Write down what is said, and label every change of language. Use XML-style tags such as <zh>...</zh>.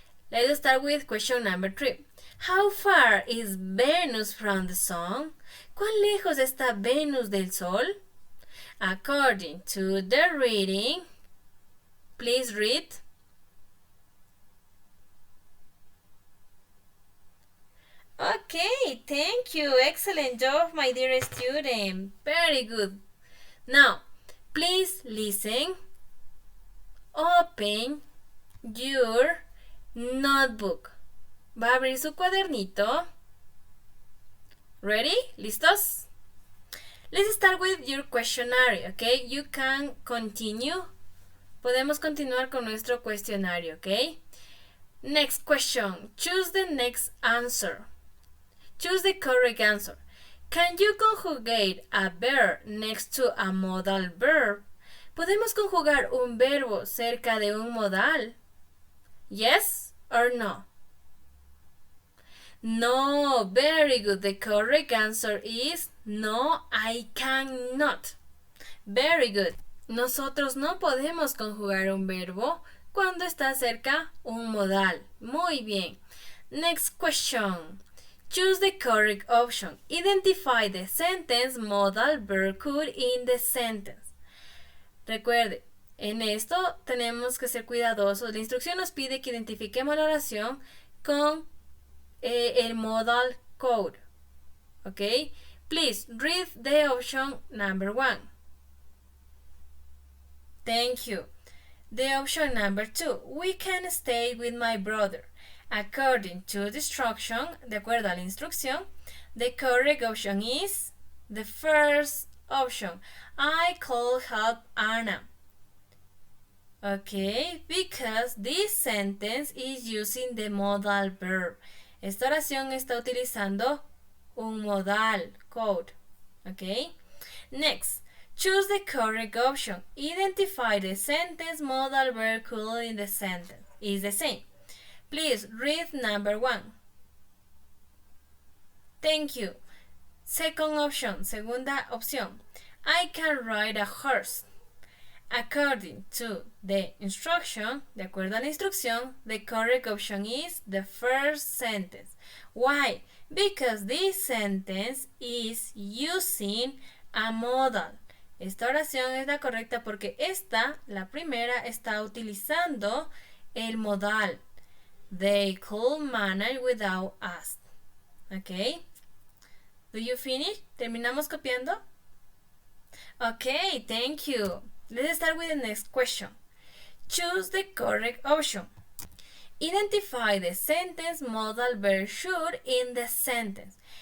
<en>Let's start with question number 3. How far is Venus from the sun?</en> <es>¿Cuán lejos está Venus del Sol?</es> <en>According to the reading, please read. Okay, thank you. Excellent job, my dear student. Very good. Now, please listen. Open your notebook.</en> <es>Va a abrir su cuadernito.</es> <en>Ready? ¿Listos? Let's start with your questionnaire, okay? You can continue.</en> <es>Podemos continuar con nuestro cuestionario, okay?</es> <en>Next question. Choose the next answer. Choose the correct answer. Can you conjugate a verb next to a modal verb?</en> <es>¿Podemos conjugar un verbo cerca de un modal?</es> <en>Yes or no? No, very good. The correct answer is no, I cannot. Very good.</en> <es>Nosotros no podemos conjugar un verbo cuando está cerca un modal. Muy bien.</es> <en>Next question. Choose the correct option. Identify the sentence modal verb could in the sentence.</en> <es>Recuerde, en esto tenemos que ser cuidadosos. La instrucción nos pide que identifiquemos la oración con el modal code.</es> <en>Okay? Please read the option number 1. Thank you. The option number 2. We can stay with my brother. According to the instruction,</en> <es>de acuerdo a la instrucción,</es> <en>the correct option is the first option. I could help Anna. Okay, because this sentence is using the modal verb.</en> <es>Esta oración está utilizando un modal code.</es> <en>Okay. Next, choose the correct option. Identify the sentence modal verb could in the sentence. Is the same. Please read number 1. Thank you. Second option,</en> <es>segunda opción.</es> <en>I can ride a horse. According to the instruction,</en> <es>de acuerdo a la instrucción,</es> <en>the correct option is the first sentence. Why? because this sentence is using a modal.</en> <es>Esta oración es la correcta porque esta, la primera, está utilizando el modal.</es> <en>They could manage without us. Okay? Do you finish?</en> <es>¿Terminamos copiando?</es> <en>Okay, thank you. Let's start with the next question. Choose the correct option. Identify the sentence modal verb should in the sentence.</en>